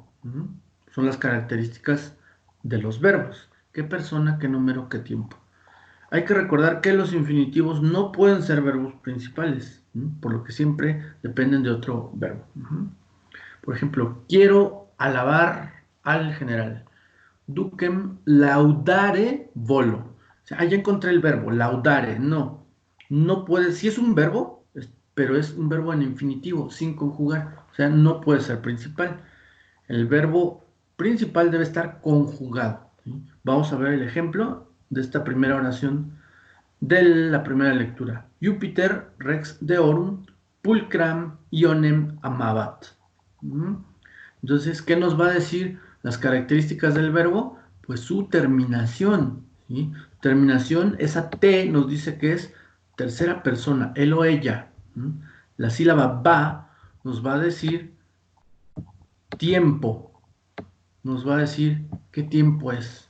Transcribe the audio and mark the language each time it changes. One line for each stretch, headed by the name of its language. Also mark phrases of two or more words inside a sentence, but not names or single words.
Spanish: Son las características de los verbos. ¿Qué persona, qué número, qué tiempo? Hay que recordar que los infinitivos no pueden ser verbos principales, por lo que siempre dependen de otro verbo. Por ejemplo, quiero alabar al general.
Latin: Ducem laudare volo.
Spanish: O sea, ahí encontré el verbo, laudare. No puede, si es un verbo, pero es un verbo en infinitivo, sin conjugar. O sea, no puede ser principal. El verbo principal debe estar conjugado, ¿sí? Vamos a ver el ejemplo de esta primera oración de la primera lectura.
Latin: Jupiter rex deorum pulcram ionem amabat. ¿Mm?
Spanish: Entonces, ¿qué nos va a decir las características del verbo? Pues su terminación, ¿sí? Terminación, esa T nos dice que es tercera persona, él o ella. ¿Mm? La sílaba va nos va a decir tiempo, nos va a decir qué tiempo es.